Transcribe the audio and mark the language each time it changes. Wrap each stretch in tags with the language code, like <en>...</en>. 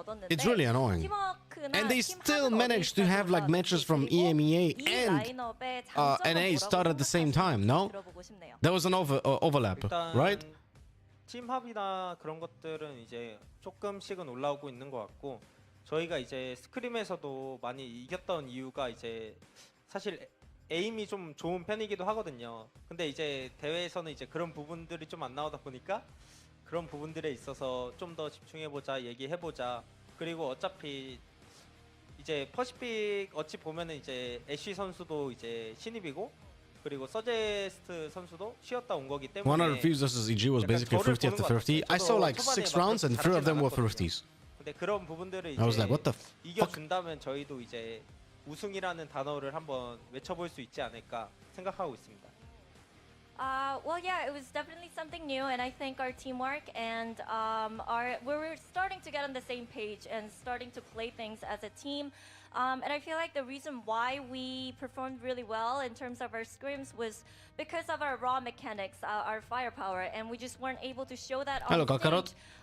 <en>It's really annoying. And they still managed to have like matches from EMEA and NA start at the same time, no? There was an overlap, right?</en> <ko>팀 합이나 그런 것들은 이제 조금씩은 올라오고 있는 것 같고 저희가 이제 스크림에서도 많이 이겼던 이유가 이제 사실 에임이 좀 좋은 편이기도 하거든요. 근데 이제 대회에서는 이제 그런 부분들이 좀 안 나오다 보니까 그런 부분들에 있어서 좀 더 집중해보자, 얘기해보자. 그리고 어차피 이제 퍼시픽 어찌 보면은 이제 애쉬 선수도 이제 신입이고 그리고 서제스트 선수도 쉬었다 온 거기 때문에</ko> <en>100 Thieves versus EG was basically 50 after 50. I saw like 6 rounds and 3 of them were 50s.</en> <ko>근데 그런 부분들을</ko> <en>I was like, what the fuck?</en> <ko>이겨준다면 저희도 이제 우승이라는 단어를 한번 외쳐볼 수 있지 않을까 생각하고 있습니다.</ko> <en>Well, yeah, it was definitely something new, and I think our teamwork and we're starting to get on the same page and starting to play things as a team. And I feel like the reason why we performed really well in terms of our scrims was because of our raw mechanics, our firepower, and we just weren't able to show that on stage.</en>